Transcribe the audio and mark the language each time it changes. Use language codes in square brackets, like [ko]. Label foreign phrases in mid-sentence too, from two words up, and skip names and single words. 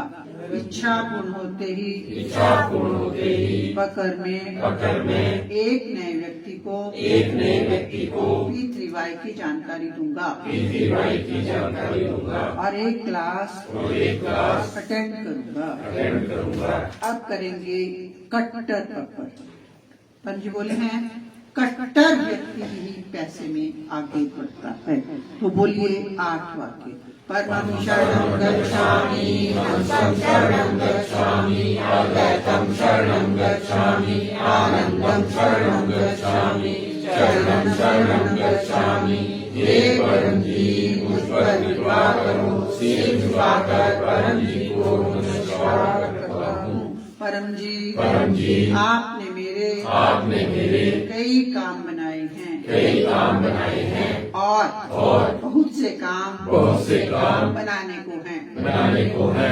[hi] इच्छा पूर्ण होते ही पकड़ में एक नए व्यक्ति को P3Y की जानकारी दूंगा, और एक क्लास अटेंड करूंगा। अब करेंगे कट्टर पकड़। परम जी बोले हैं कट्टर व्यक्ति ही पैसे में आगे बढ़ता है। तो बोलिए 8 वाक्य। [sa] परमं शरणं गच्छामि, हंसं शरणं गच्छामि, अद्वैतं शरणं गच्छामि, आनंदं शरणं गच्छामि, चरणं शरणं गच्छामि। [hi] हे परम जी मुझ पर कृपा करो, सिर झुकाकर परम जी को नमस्कार करता हूँ। परम जी आपने मेरे कई काम बनाए हैं और बहुत से काम बनाने को हैं।